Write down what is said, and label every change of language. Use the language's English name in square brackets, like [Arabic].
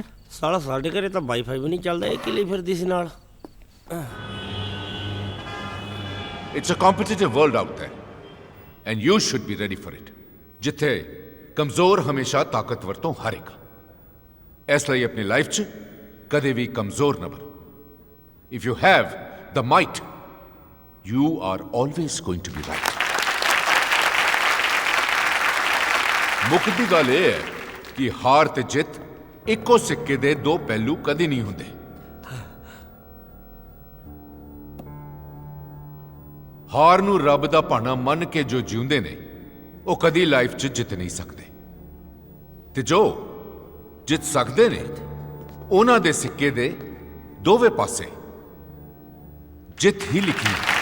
[Punjabi] ਸਾਲਾ ਸਾਡੇ ਘਰੇ ਤਾਂ ਵਾਈਫਾਈ ਵੀ ਨਹੀਂ ਚੱਲਦਾ, ਇਹ ਕਿਲੀ ਫਿਰਦੀ ਸੀ ਨਾਲ। [English] It's a competitive world out there, and you should be ready for it. [Punjabi] ਜਿੱਥੇ ਕਮਜ਼ੋਰ ਹਮੇਸ਼ਾ ਤਾਕਤਵਰ ਤੋਂ ਹਾਰੇਗਾ, ਇਸ ਲਈ ਆਪਣੀ ਲਾਈਫ 'ਚ ਕਦੇ ਵੀ ਕਮਜ਼ੋਰ ਨਾ ਬਣੋ। [English] If you have the might, you are always going to be right. [Punjabi] ਮੁੱਖ ਦੀ ਗੱਲ ਇਹ ਹੈ ਕਿ ਹਾਰ ਤੇ ਜਿੱਤ ਇੱਕੋ ਸਿੱਕੇ ਦੇ ਦੋ ਪਹਿਲੂ ਕਦੇ ਨਹੀਂ ਹੁੰਦੇ। ਹਾਰ ਨੂੰ ਰੱਬ ਦਾ ਭਾਣਾ ਮੰਨ ਕੇ ਜੋ ਜਿਉਂਦੇ ਨੇ, ਉਹ ਕਦੀ ਲਾਈਫ 'ਚ ਜਿੱਤ ਨਹੀਂ ਸਕਦੇ, ਤੇ ਜੋ ਜਿੱਤ ਸਕਦੇ ਨੇ, ਉਹਨਾਂ ਦੇ ਸਿੱਕੇ ਦੇ ਦੋਵੇਂ ਪਾਸੇ ਜਿੱਤ ਹੀ ਲਿਖੀ ਹੈ।